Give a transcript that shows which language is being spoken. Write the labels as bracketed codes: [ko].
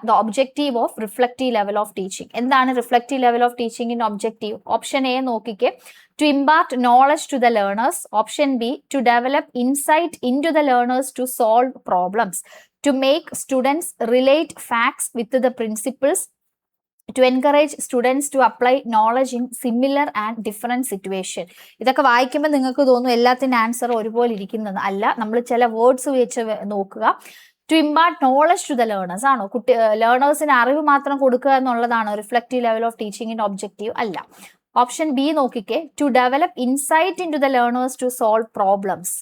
[en] The objective of reflective level of teaching. [ml] എന്താണ് reflective level of ടീച്ചിങ്ങിന്റെ objective? Option A നോക്കിക്കേ, [en] To impart knowledge to the learners. Option B, to develop insight in to the learners to solve problems. To make students relate facts with the principles. To encourage students to apply knowledge in similar and different situation. [ml] ഇതൊക്കെ വായിക്കുമ്പോൾ നിങ്ങൾക്ക് തോന്നും എല്ലാത്തിൻ്റെ answer ഒരുപോലെ ഇരിക്കുന്നത്. അല്ല, നമ്മൾ ചില വേർഡ്സ് വെച്ച് നോക്കുക. [en] to impart knowledge to the learners [ml] ആണോ? ലേണേഴ്സിന് അറിവ് മാത്രം കൊടുക്കുക എന്നുള്ളതാണോ റിഫ്ലക്റ്റീവ് ലെവൽ ഓഫ് ടീച്ചിങ്ങിന്റെ ഒബ്ജക്റ്റീവ്? അല്ല. ഓപ്ഷൻ ബി നോക്കിക്കേ, [en] To develop insight in to the learners to solve problems.